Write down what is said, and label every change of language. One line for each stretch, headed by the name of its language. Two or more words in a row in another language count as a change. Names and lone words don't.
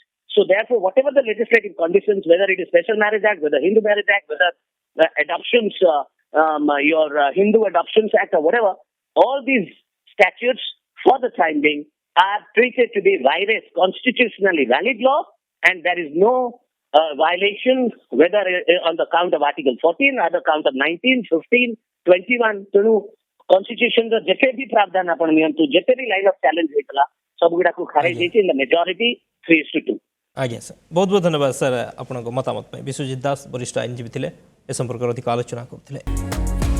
English: So therefore, whatever the legislative conditions, whether it is Special Marriage Act, whether Hindu Marriage Act, whether adoptions, Hindu Adoptions Act or whatever, all these statutes for the time being are treated to be constitutionally valid law, and there is no violation, whether on the count of Article 14 or the count of 19, 15, 21,
Odia: ତେଣୁ କନଷ୍ଟିଟ୍ୟୁସନ ର ଯେତେ ବି ପ୍ରାବଧାନ ଆପଣ ନିଅନ୍ତୁ, ଯେତେ ବି
English: line of challenge
Odia: ହେଇଥିଲା, ସବୁଗୁଡାକୁ ଖାରେଇ ଦେଇଛି
English: in the majority
Odia: 3:2. ଆଜ୍ଞା ସାର୍, ବହୁତ ବହୁତ ଧନ୍ୟବାଦ ସାର୍ ଆପଣଙ୍କ ମତାମତ ପାଇଁ। ବିଶ୍ୱଜିତ ଦାସ ବରିଷ୍ଠ ଆଇନଜୀବୀ ଥିଲେ, ଏ ସମ୍ପର୍କରେ ଅଧିକ ଆଲୋଚନା କରୁଥିଲେ।